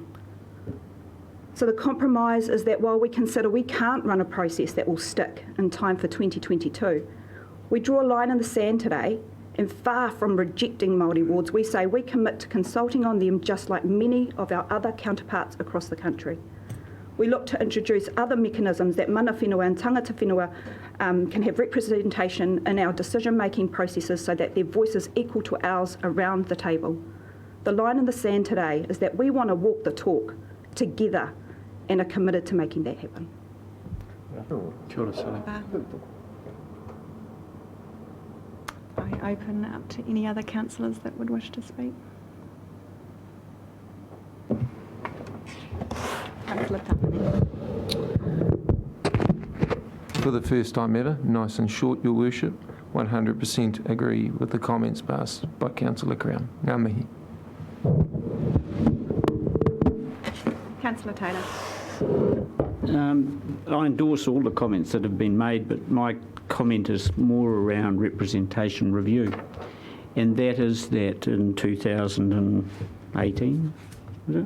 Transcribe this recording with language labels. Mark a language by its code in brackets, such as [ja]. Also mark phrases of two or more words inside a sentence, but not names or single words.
[en] So the compromise is that while we consider we can't run a process that will stick in time for 2022, we draw a line in the sand today, and far from rejecting Māori wards, we say we commit to consulting on them just like many of our other counterparts across the country. We look to introduce other mechanisms that [mi] mana whenua [en] and [mi] tangata whenua [en] can have representation in our decision-making processes so that their voice is equal to ours around the table. The line in the sand today is that we want to walk the talk together and are committed to making that happen. [mi] Kia ora, Sally. [en] I open up to any other councillors that would wish to speak. Councillor Tapani. For the first time ever, nice and short, Your Worship, 100% agree with the comments passed by Councillor Crown. [mi] Ngā mihi. [en] Councillor Taylor. I endorse all the comments that have been made, but my comment is more around representation review. And that is that in 2018, was it?